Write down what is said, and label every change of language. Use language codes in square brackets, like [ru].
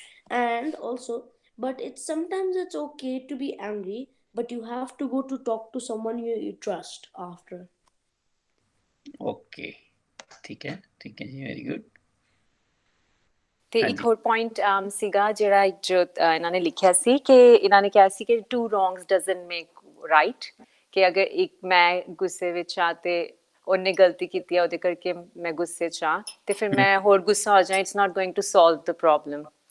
[en] And also, but sometimes it's okay to be angry, but you have to go to talk to someone you trust after. Okay, [hi] ठीक है जी, [en] Very good. [pa] ਤੇ ਇੱਕ ਹੋਰ point ਸੀਗਾ ਜਿਹੜਾ ਜੋ ਇਹਨਾਂ ਨੇ ਲਿਖਿਆ ਸੀ ਕਿ ਇਹਨਾਂ ਨੇ ਕਿਹਾ ਸੀ ਕਿ [en] two wrongs doesn't make right, [pa] ਕਿ ਅਗਰ ਇੱਕ ਮੈਂ ਗੁੱਸੇ ਵਿੱਚ ਆ ਤੇ ਉਹਨੇ ਗਲਤੀ ਕੀਤੀ ਹੈ ਉਹਦੇ ਕਰਕੇ ਮੈਂ ਗੁੱਸੇ 'ਚ ਆ ਤੇ ਫਿਰ ਮੈਂ ਹੋਰ ਗੁੱਸਾ ਹੋ ਜਾਏ, [en] It's not going to solve the problem.